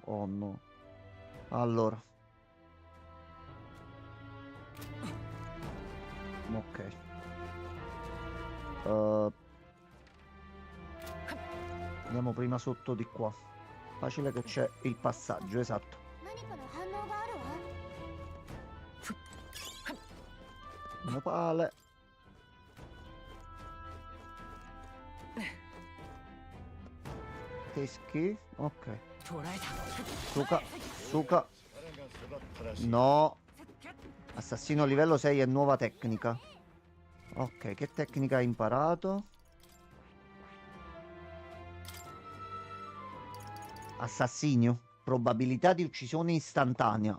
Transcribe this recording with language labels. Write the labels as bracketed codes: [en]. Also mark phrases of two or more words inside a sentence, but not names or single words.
[it] Oh no. Allora. Ok. Andiamo prima sotto di qua. Facile che c'è il passaggio, esatto. [ja] 何かの反応があるわ。 [it] Nopale. Teschi. Ok. Suka, Suka. No. Assassino livello 6 è nuova tecnica. Ok, che tecnica hai imparato? Assassinio. Probabilità di uccisione istantanea.